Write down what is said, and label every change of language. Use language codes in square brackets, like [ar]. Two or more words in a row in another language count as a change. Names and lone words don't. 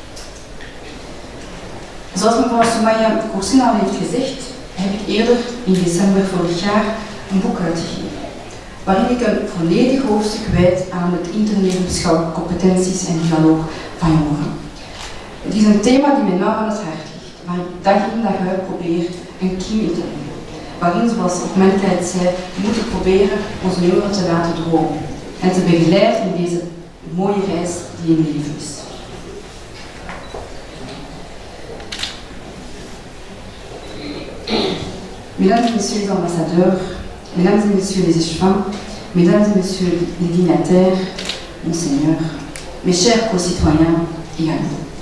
[nl] Zoals mevrouw Soumaya Koursin al heeft gezegd, heb ik eerder in december vorig jaar een boek uitgegeven, waarin ik een volledig hoofdstuk wijd aan het internevenbeschouwelijke competenties en dialoog van jongeren. Het is een thema die mij nauw aan het hart ligt, waar ik dag in dag uit probeer een kiem in te leggen, waarin, zoals ook Mensheid zei, we moeten proberen onze jongeren te laten dromen en te begeleiden in deze mooie reis die in leven is. [fr] Mesdames et messieurs les ambassadeurs, mesdames et messieurs les échevins, mesdames et messieurs les dignitaires, monseigneur, mes chers concitoyens et amis.